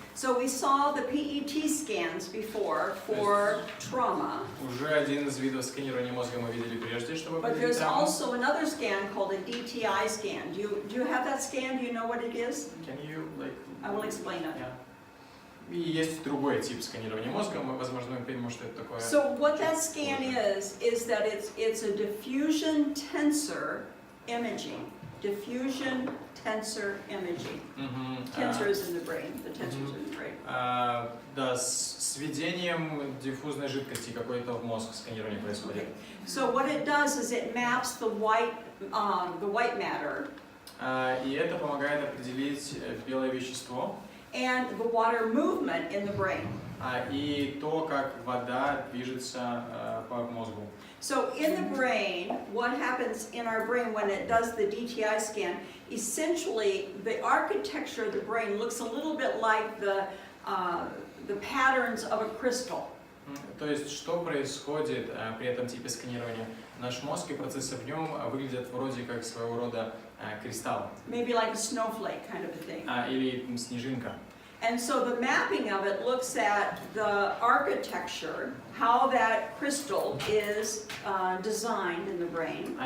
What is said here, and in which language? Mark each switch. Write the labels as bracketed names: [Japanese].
[English] So we saw the PET scans before for trauma. [Russian] Уже один из видов сканирования мозга мы видели прежде, чтобы [English] But [Russian] определить [English] there's [Russian] травму. [English] also another scan called a DTI scan. Do you have that scan? Do you know what it is? Can you, like, I will explain it. yeah. [Russian] И есть другой тип сканирования мозга, мы, возможно, мы поймем, что это такое. [English] So what that scan is that it's a diffusion tensor imaging. Diffusion tensor imaging. Tensor is in the brain. The tensor is in the brain. [Russian] Да, с введением диффузной жидкости какой-то в мозг сканирование происходит. [English] So what it does is it maps the white matter. [Russian] И это помогает определить белое вещество. [English] And the water movement in the brain. [Russian] И то, как вода движется по мозгу. [English] So in the brain, what happens in our brain when it does the DTI scan, essentially the architecture of the brain looks a little bit like the patterns of a crystal. [Russian] То есть, что происходит при этом типе сканирования? Наш мозг и процессы в нем выглядят вроде как своего рода кристалл. [English] Maybe like a snowflake kind of a thing. [Russian] Или снежинка. [English] And so the mapping of it looks at the architecture, how that crystal is designed in the brain.